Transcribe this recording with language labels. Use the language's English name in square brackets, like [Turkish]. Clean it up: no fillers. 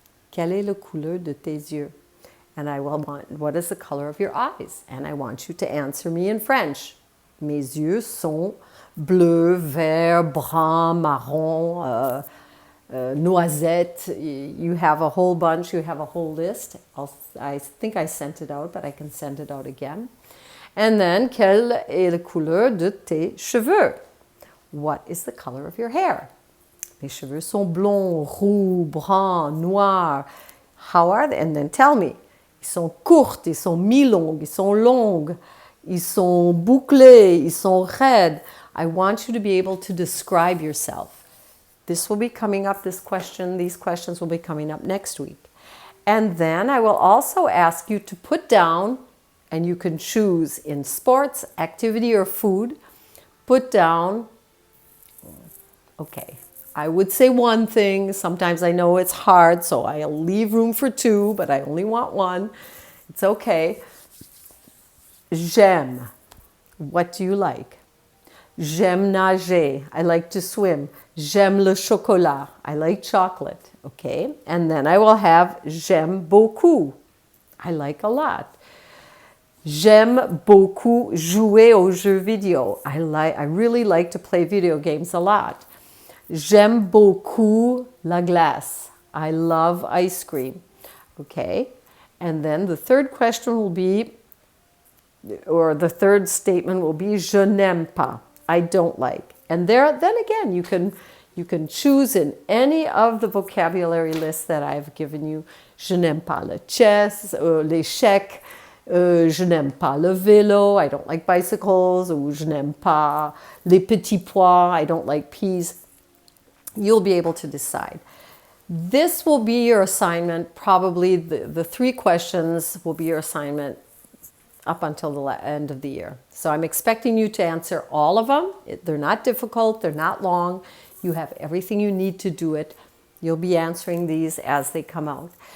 [French] Quelle est la couleur de tes yeux? [English] And I will want, what is the color of your eyes? And I want you to answer me in French. [French] Mes yeux sont bleus, vert, brun, marron, noisette. [English] You have a whole bunch, you have a whole list. I think I sent it out, but I can send it out again. And then, [French] quelle est la couleur de tes cheveux? [English] What is the color of your hair? [French] Mes cheveux sont blonds, roux, bruns, noirs. [English] How are they? And then tell me. [French] Ils sont courtes, ils sont mi-longues, ils sont longues, ils sont bouclés, ils sont raides. [English] I want you to be able to describe yourself. This will be coming up, these questions will be coming up next week. And then I will also ask you to put down, and you can choose in sports, activity, or food, put down, okay, I would say one thing. Sometimes I know it's hard, so I'll leave room for two, but I only want one. It's okay. [French] J'aime. [English] What do you like? [French] J'aime nager. [English] I like to swim. [French] J'aime le chocolat. [English] I like chocolate. Okay? And then I will have [French] j'aime beaucoup. [English] I like a lot. [French] J'aime beaucoup jouer aux jeux vidéo. [English] I really like to play video games a lot. [French] J'aime beaucoup la glace. [English] I love ice cream. Okay? And then the third question will be, or the third statement will be, [French] je n'aime pas. [English] I don't like. And then again, you can choose in any of the vocabulary lists that I've given you. [French] Je n'aime pas le chess, l'échec. Je n'aime pas le vélo. [English] I don't like bicycles. [French] Ou je n'aime pas les petits pois. [English] I don't like peas. You'll be able to decide. This will be your assignment. Probably the three questions will be your assignment up until the end of the year. So I'm expecting you to answer all of them. They're not difficult. They're not long. You have everything you need to do it. You'll be answering these as they come out.